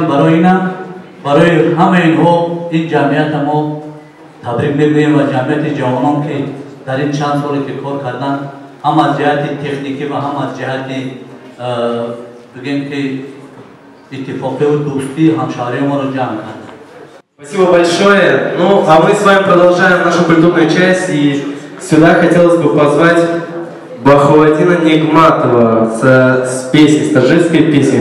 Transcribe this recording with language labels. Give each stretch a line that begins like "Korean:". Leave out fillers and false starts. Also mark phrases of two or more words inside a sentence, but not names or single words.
Tajik: Барои инам барои ҳамаи инҳо ин ҷамъията мо табрик мегӯем ва ҷамъияти ҷавонон ки дар ин чанд соле ки кор карданд, ҳам аз ҷиҳати техникӣ ва ҳам аз ҷиҳати бигем ки иттифоқию дӯстӣ ҳамшаҳрии моро ҷамъ карданд.
Russian: Спасибо большое. Ну, а мы с вами продолжаем нашу культурную часть, и сюда хотелось бы позвать Бахватина Нигматова с песней, с таджикской песней.